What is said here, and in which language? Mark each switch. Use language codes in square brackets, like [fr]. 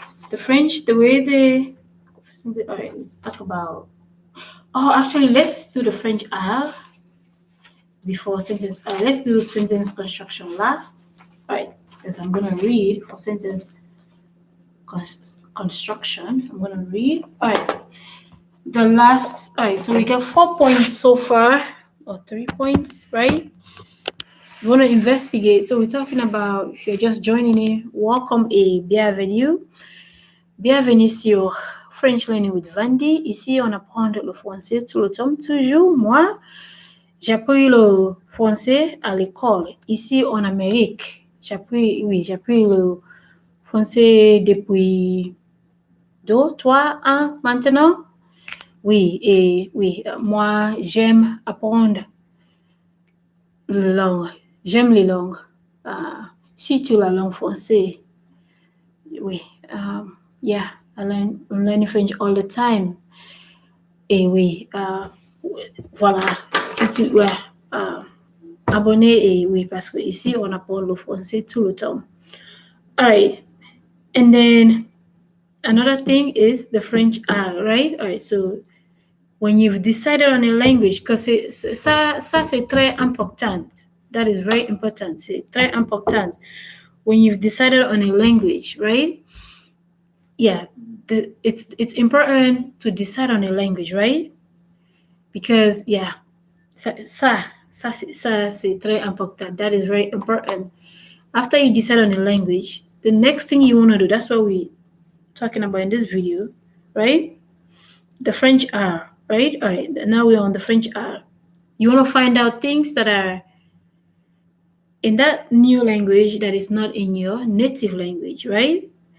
[en] The French, the way they, all right, let's talk about, actually, let's do the French R before sentence, let's do sentence construction last, all right, because I'm going to read for sentence construction, I'm going to read, all right, the last, all right, so we got 4 points so far, or 3 points, right? You want to investigate. So we're talking about, if you're just joining in, welcome [fr] et bienvenue. Bienvenue sur French Learning with Vandy. Ici, on apprend le français tout le temps. Toujours, moi, j'apprends le français à l'école. Ici, en Amérique, j'apprends le français depuis 2-3 ans maintenant. Oui, moi, j'aime apprendre la langue J'aime les langues. Si tu la langue française, oui. [en] Yeah, I'm learning French all the time. [fr] Et oui, voilà. Si tu, ouais, euh, abonné, et oui, parce que ici, on apprend le français tout le temps. [en] All right. And then another thing is the French R, right? All right. So when you've decided on a language, because [fr] ça c'est très important. [en] That is very important. [fr] C'est très important. [en] When you've decided on a language, right? Yeah, it's important to decide on a language, right? Because yeah, [fr] ça c'est très important. [en] That is very important. After you decide on a language, the next thing you want to do, that's what we're talking about in this video, right? The French R, right? All right, now we're on the French R. You want to find out things that are in that new language that is not in your native language, right?